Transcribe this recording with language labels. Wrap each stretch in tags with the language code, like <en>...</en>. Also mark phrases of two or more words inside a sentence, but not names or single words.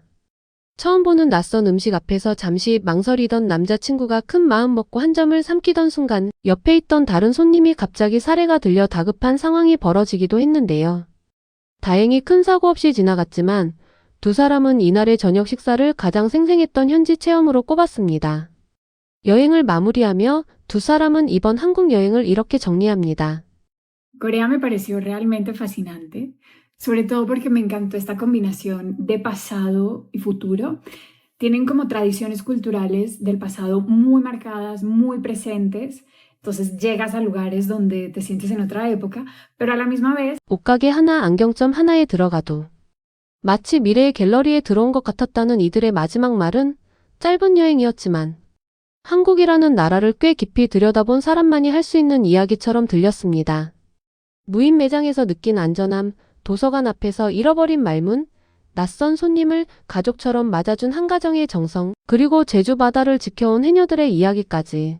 <ko>처음 보는 낯선 음식 앞에서 잠시 망설이던 남자친구가 큰 마음 먹고 한 점을 삼키던 순간 옆에 있던 다른 손님이 갑자기 사례가 들려 다급한 상황이 벌어지기도 했는데요. 다행히 큰 사고 없이 지나갔지만 두 사람은 이날의 저녁 식사를 가장 생생했던 현지 체험으로 꼽았습니다. 여행을 마무리하며 두 사람은 이번 한국 여행을 이렇게 정리합니다.</ko> <es>Corea me pareció realmente fascinante, sobre todo porque me encantó esta combinación de pasado y futuro. Tienen como tradiciones culturales del pasado muy marcadas, muy presentes. Entonces llegas a lugares donde te sientes en otra época, pero a la misma vez</es> <ko>옷가게 하나 안경점 하나에 들어가도 마치 미래의 갤러리에 들어온 것 같았다는 이들의 마지막 말은 짧은 여행이었지만 한국이라는 나라를 꽤 깊이 들여다본 사람만이 할 수 있는 이야기처럼 들렸습니다. 무인 매장에서 느낀 안전함, 도서관 앞에서 잃어버린 말문, 낯선 손님을 가족처럼 맞아준 한 가정의 정성, 그리고 제주 바다를 지켜온 해녀들의 이야기까지.</ko>